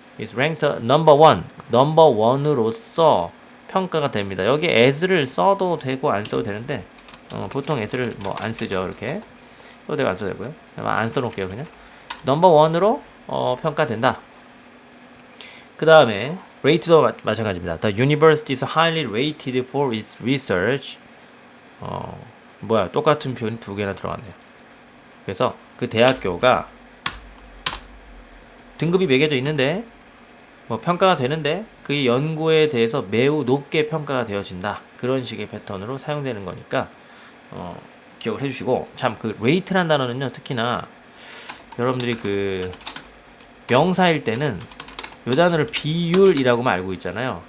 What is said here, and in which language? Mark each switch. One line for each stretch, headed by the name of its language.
English: is ranked number one. number one으로서
Korean: 평가가 됩니다. 여기 as를 써도 되고 안 써도 되는데 보통 as를 뭐 안 쓰죠. 이렇게 써도 되고 안 써도 되고요. 안 써놓을게요. 그냥 number one으로 평가된다. 그 다음에 rate도 마찬가지입니다.
English: The university is highly rated for its research.
Korean: 똑같은 표현이 두 개나 들어갔네요. 그래서 그 대학교가 등급이 매겨져 있는데 뭐 평가가 되는데 그 연구에 대해서 매우 높게 평가가 되어진다. 그런 식의 패턴으로 사용되는 거니까 기억을 해주시고 참 그 rate라는 단어는요 특히나 여러분들이 그 명사일 때는 요 단어를 비율이라고만 알고 있잖아요.